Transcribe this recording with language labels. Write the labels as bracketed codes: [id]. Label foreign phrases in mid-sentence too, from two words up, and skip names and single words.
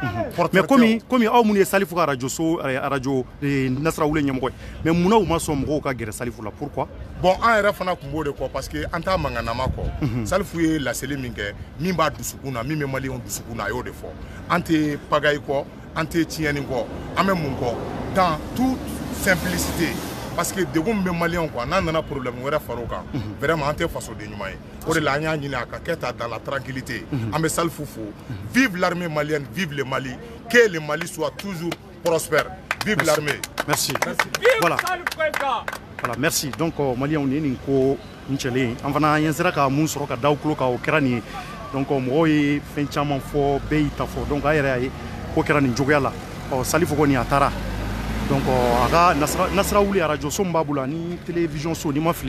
[bm] mais komi aw minnu ye Salifu ka radio Nasrawule ɲɛmɔgɔ ye mais munna u ma sɔn mɔgɔw ka gɛrɛ Salifu la pourquoi bon an yɛrɛ fana tun b'o de kɔ [fr] parce que [bm] an t'a mankanama kɔ Salifu ye laseli min kɛ min b'a dusukun na min bɛ maliyɛnw dusukun na a y'o de fɔ an tɛ pagaille kɔ an tɛ tiɲɛni kɔ an bɛ mun kɔ [fr] dans toute simplicité parce que [bm] degun bɛ maliyɛnw kan n'an nana problème wɛrɛ far'o kan vraiment an tɛ fasoden ɲuman ye o de la an y'a ɲini a ka kɛ ta [fr] dans la tranquillité [bm] an bɛ Salifu fo [fr] vive l'armée malienne vive le Mali que le Mali soit toujours prospère vive l'armée merci voilà voilà merci [bm] donc maliyɛnw ni nin ko n cɛlen an fana an sera ka mun sɔrɔ ka da u tulo kan o kɛra nin ye donc mɔgɔw ye fɛn caman fɔ bɛɛ y'i ta fɔ donc a yɛrɛ y'a ye ko kɛra nin cogoya la Salifu kɔni a taara donc a ka Nasrawule radio so min b'a bolo ani télévision so ni ma fili